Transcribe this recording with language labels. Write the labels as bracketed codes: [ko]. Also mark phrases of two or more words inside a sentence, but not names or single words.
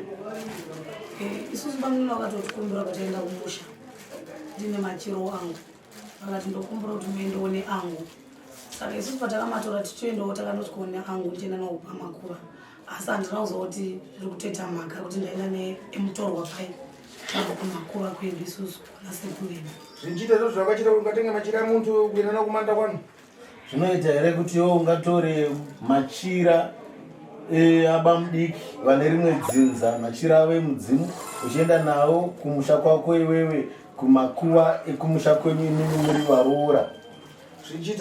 [sn] isusu bamuna vakatotikumbira kuti enda kumusha ndine machiro angu vakati ndokumbira kuti muendeone angu saka isusu patakamatora tichoendawo takanotikuone angu ndichienda nawo kupa makuva asi handina kuziva kuti zviri kuteta mhaka kuti ndaenda nemutorwa pai tava kumakuva kuenda isusu kuna sekureni zvinchiita izvo zvakachita kuti ungatenga machira muntu kuenda nawo kumanda kwanu zvinoita here kuti iwo ungatore machira aba mudiki vane rimwe dzinza machira ave mudzimu uchienda nawo kumusha kwako iwewe kumakuva ekumusha kwenyu imimi muri varoora zvinchiita